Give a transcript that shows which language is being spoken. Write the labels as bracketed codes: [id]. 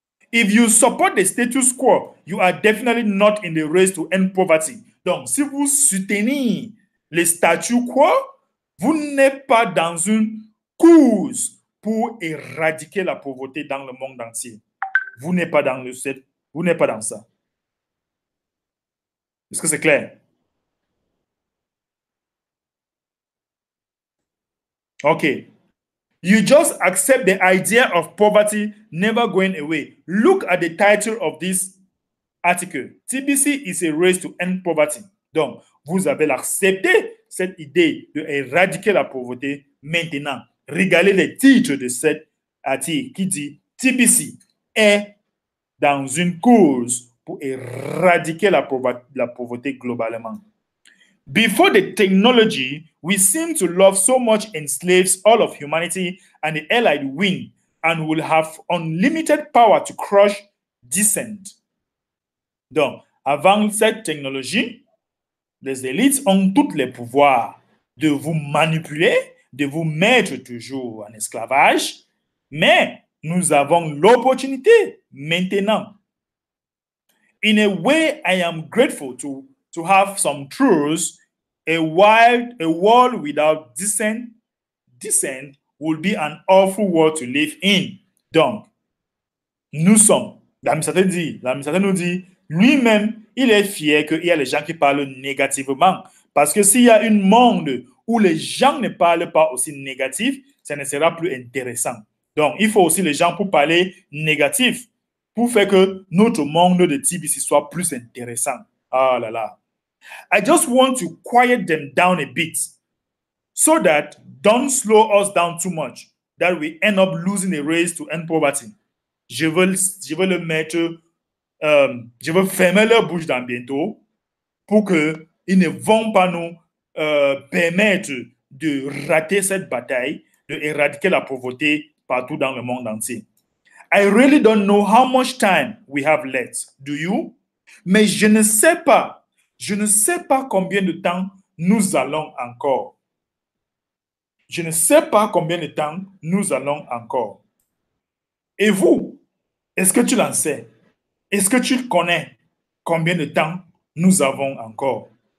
[en] If you support the status quo, you are definitely not in the race to end poverty. [fr] Donc, si vous soutenez le statu quo, vous n'êtes pas dans une course pour éradiquer la pauvreté dans le monde entier. Vous n'êtes pas dans ça. Est-ce que c'est clair? [en] Okay. You just accept the idea of poverty never going away. Look at the title of this article. TBC is a race to end poverty. [fr] Donc, vous avez accepté cette idée de éradiquer la pauvreté maintenant. Regardez le titre de cet article qui dit TBC est dans une course pour éradiquer la pauvreté globalement. [en] Before the technology, we seem to love so much enslaves all of humanity, and the Allied win and will have unlimited power to crush dissent. [fr] Donc, avant cette technologie, les élites ont tous les pouvoirs de vous manipuler, de vous mettre toujours en esclavage, mais nous avons l'opportunité maintenant. [en] In a way, I am grateful to have some truths. A world without dissent will be an awful world to live in. [fr] Donc, nous sommes, l'administrateur nous dit, lui-même, il est fier qu'il y a les gens qui parlent négativement. Parce que s'il y a un monde où les gens ne parlent pas aussi négatif, ça ne sera plus intéressant. Donc, il faut aussi les gens pour parler négatif, pour faire que notre monde de TBC soit plus intéressant. Ah là là. [en] I just want to quiet them down a bit so that don't slow us down too much, that we end up losing a race to end poverty. [fr] Je veux le mettre, je veux fermer leur bouche dans bientôt pour qu'ils ne vont pas nous permettre de rater cette bataille, d'éradiquer la pauvreté partout dans le monde entier. [en] I really don't know how much time we have left. Do you? [fr] Mais je ne sais pas combien de temps nous allons encore. Je ne sais pas combien de temps nous allons encore. Et vous, est-ce que tu l'en sais? Est-ce que tu connais combien de temps nous avons encore?